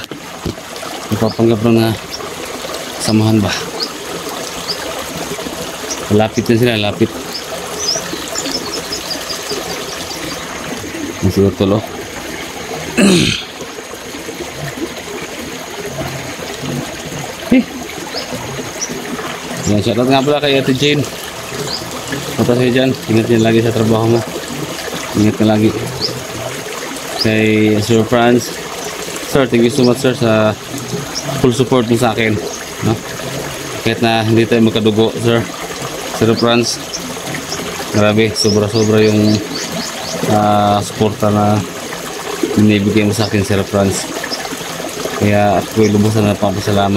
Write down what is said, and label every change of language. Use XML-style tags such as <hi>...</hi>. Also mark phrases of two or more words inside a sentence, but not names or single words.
<tl>Ipapanggap na samahan ba? Lapit na sila, lapit.</tl> <ms>Masih betul loh.</ms> <tl>Yan, shoutout nga pala kay Ate Jane. Punta kayo dyan, ingat nyo lagi sa trabaho mo. Ingat ka lagi. Kay Sir Franz, sir,</tl> <en>thank you so much</en> <tl>sir sa full support mo sa akin, no? Kahit na hindi tayo magkadugo sir, Sir Franz, grabe, sobra-sobra yung suporta na binibigay mo sa akin Sir Franz. Kaya ako'y lubusan na papasalamat.</tl>